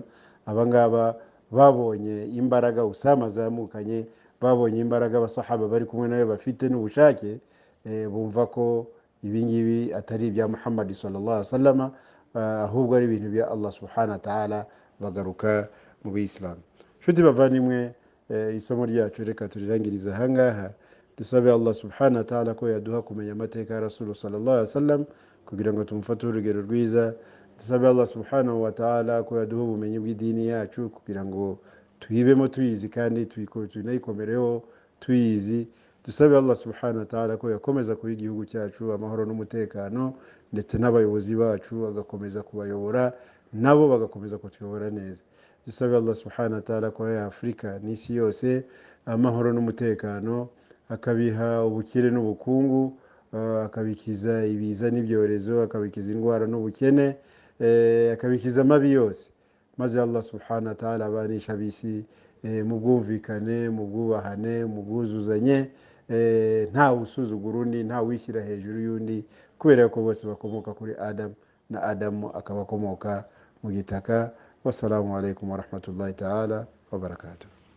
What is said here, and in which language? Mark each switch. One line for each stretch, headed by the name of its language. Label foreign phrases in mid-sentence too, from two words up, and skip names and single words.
Kinyarwanda: Abangaba babonye imbaraga Usama azamukanye, babonye imbaraga abasahaba bari kumwe nawe bafite n'ubushake, bumva ko ibingibi atari ibya
Arabic: محمد صلى الله عليه وسلم,
Kinyarwanda: ahubwo ari ibintu bya
Arabic: الله سبحانه وتعالى,
Kinyarwanda: bagaruka mu Islam. Shuti bavandimwe, isomo ryacu reka turirangiriza ahangaha. Dusabe
Arabic: الله سبحانه وتعالى
Kinyarwanda: ko yaduha kumenya amateka ya
Arabic: رسول صلى الله عليه وسلم
Kinyarwanda: kugira ngo tumufate urugero rwiza. Dusabe
Arabic: الله سبحانه وتعالى
Kinyarwanda: ko yaduha ubumenyi bw'idini yacu kugira ngo tuyibemo tuyizi kandi tunayikomereho tuyizi. Dusabe
Arabic: الله سبحانه وتعالى
Kinyarwanda: ko yakomeza kuba igihugu cyacu amahoro n'umutekano, ndetse n'abayobozi bacu agakomeza kubayobora, nabo bagakomeza kutuyobora neza. Dusabe
Arabic: الله سبحانه وتعالى
Kinyarwanda: ko ya Afrika n'isi yose amahoro n'umutekano, akabiha ubukire n'ubukungu, akabikiza ibiza n'ibyorezo, akabikiza indwara n'ubukene, akabikiza amabi yose, maze
Arabic: الله سبحانه وتعالى
Kinyarwanda: abanisha ab'isi mu bwumvikane, mu bwubahane, mu bwuzuzanye, ntawe usuzugura undi, ntawe wishyira hejuru y'undi, kubera ko bose bakomoka kuri Adamu, na Adamu akaba akomoka mu gitaka.
Arabic: والسلام عليكم ورحمة الله تعالى وبركاته.